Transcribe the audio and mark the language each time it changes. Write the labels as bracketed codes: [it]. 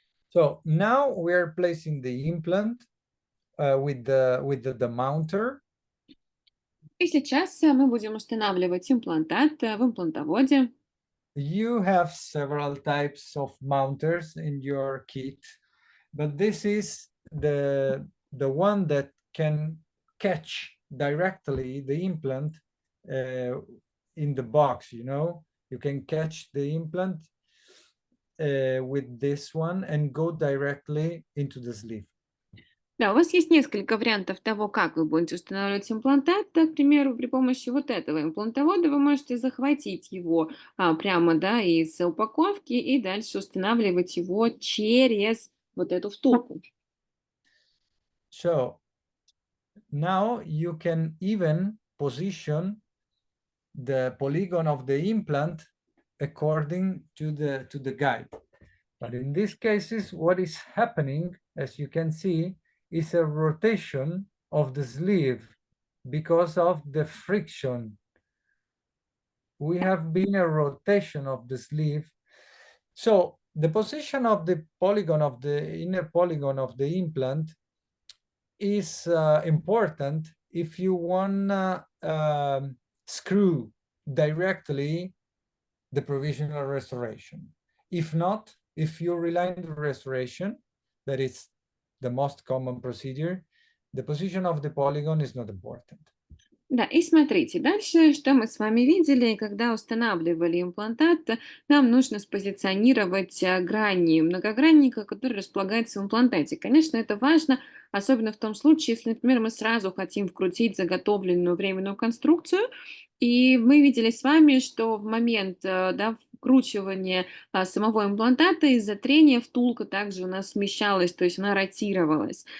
[en] So now we are placing the implant with the mounter. [ru] И сейчас мы будем устанавливать имплантат в имплантоводе. [en] You have several types of mounters in your kit, but this is the one that can catch directly the implant in the box, you know. You can catch the implant with this one and go directly into the sleeve. [ru] Да, у вас есть несколько вариантов того, как вы будете устанавливать имплантат. К примеру, при помощи вот этого имплантовода вы можете захватить его прямо, да, из упаковки и дальше устанавливать его через вот эту втулку. [en] So now you can even position the polygon of the implant according to the guide. But in these cases, what is happening, as you can see, is a rotation of the sleeve because of the friction. We have been a rotation of the sleeve. So the position of the polygon of the inner polygon of the implant is important if you want to screw directly the provisional restoration. If not, if you rely on the restoration, that is the most common procedure, the position of the polygon is not important. [ru] Да, и смотрите, дальше, что мы с вами видели, когда устанавливали имплантат, нам нужно спозиционировать грани многогранника, который располагается в имплантате. Конечно, это важно, особенно в том случае, если, например, мы сразу хотим вкрутить заготовленную временную конструкцию, и мы видели с вами, что в момент да, вкручивания самого имплантата из-за трения втулка также у нас смещалась, то есть она ротировалась.